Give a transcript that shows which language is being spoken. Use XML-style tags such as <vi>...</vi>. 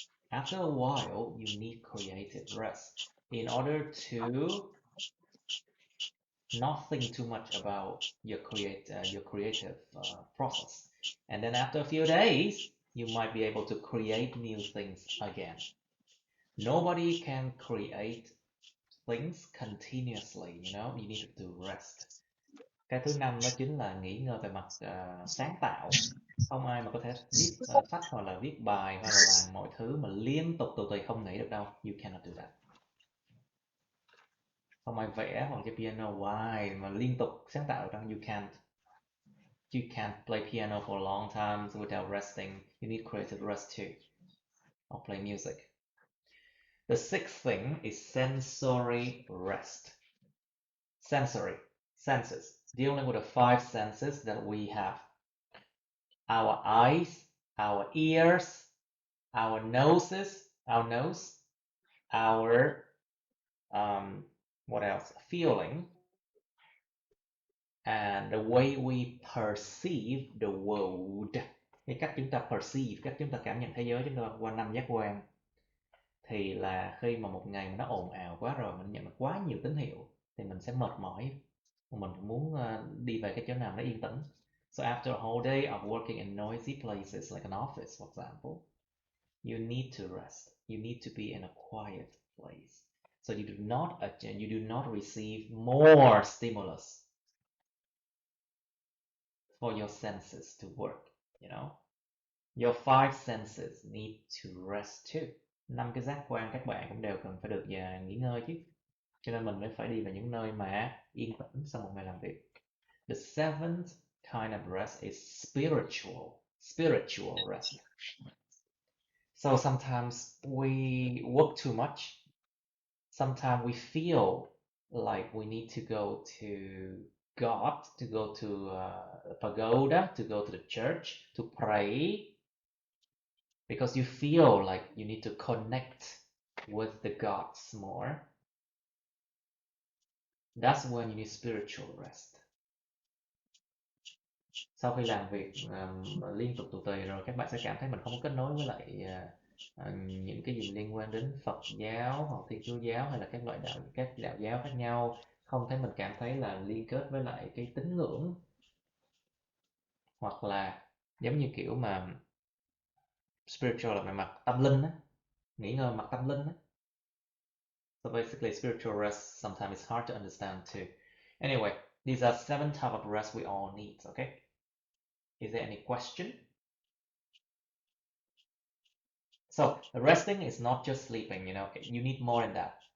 <en>After a while, you need creative rest in order to not think too much about your creative process. And then after a few days, you might be able to create new things again. Nobody can create things continuously, you know, you need to rest.</en> <vi>Cái thứ năm đó chính là nghỉ ngơi về mặt sáng tạo. Không ai mà có thể viết sách hoặc là viết bài hoặc là làm mọi thứ mà liên tục tù tì không nghỉ được đâu.</vi> <en>You cannot do that.</en> <vi>Không ai vẽ hoặc chơi piano hoài mà liên tục sáng tạo đâu.</vi> <en>You can't. You can't play piano for a long time without resting. You need creative rest too. Or play music. The sixth thing is sensory rest. Sensory, senses, dealing with the 5 senses that we have. Our eyes, our ears, our nose, our what else? Feeling, and the way we perceive the world.</en> <vi>Cái cách chúng ta perceive, cách chúng ta cảm nhận thế giới chúng ta qua 5 giác quan. Thì là khi mà một ngày mà nó ồn ào quá rồi, mình nhận được quá nhiều tín hiệu thì mình sẽ mệt mỏi, mình muốn đi về cái chỗ nào nó yên tĩnh.</vi> <en>So after a whole day of working in noisy places like an office, for example, You need to rest. You need to be in a quiet place. So you do not receive more stimulus for your senses to work, you know. Your five senses need to rest too.</en> <vi>5 cái giác quan các bạn cũng đều cần phải được nghỉ ngơi chứ. Cho nên mình mới phải đi vào những nơi mà yên tĩnh sau một ngày làm việc.</vi> <en>The seventh kind of rest is spiritual rest. So sometimes we work too much. Sometimes we feel like we need to go to God, to go to a pagoda, to go to the church, to pray, because you feel like you need to connect with the gods more. That's when you need spiritual rest.</en> <vi>Sau khi làm việc liên tục tù tì rồi, các bạn sẽ cảm thấy mình không có kết nối với lại những cái gì liên quan đến Phật giáo hoặc Thiên Chúa giáo hay là các đạo giáo khác nhau, không thấy mình cảm thấy là liên kết với lại cái tín ngưỡng, hoặc là giống như kiểu mà spiritual là về mặt tâm linh á, nghỉ ngơi mặt tâm linh á.</vi> <en>So basically spiritual rest sometimes is hard to understand too. Anyway, these are 7 types of rest we all need, okay? Is there any question? So resting is not just sleeping, you know, you need more than that.</en>